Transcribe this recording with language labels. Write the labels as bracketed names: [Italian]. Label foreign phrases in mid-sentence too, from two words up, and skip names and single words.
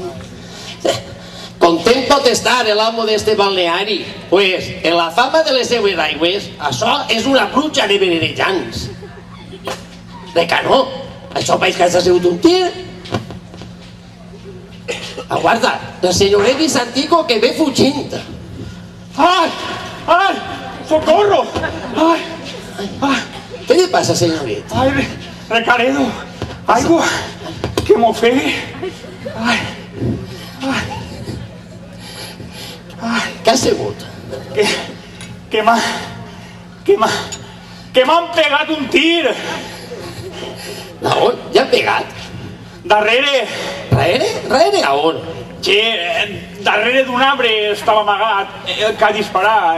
[Catalan] Content pot estar l'amo d'este balneari, pues en la fama de les seues aigües, això és una pluja de verejants. De que no, això pareix que has sigut un tir. Aguarda, el senyoret Vicentico que ve fugint. [Spanish] ¡Ay! ¡Ay! ¡Socorro! ¡Ay! Ay. ¿Qué le pasa, señoret? [Catalan] ¡Ay, Recaredo! ¡Algo que m'ofegui! ¡Ay! ¡Ay! ¡Ay! Què ha sigut? Que m'han pegat un tir! A on? Ja han pegat? Darrere! Darrere? Darrere a on? Sí, darrere d'un arbre estava amagat, que ha disparat.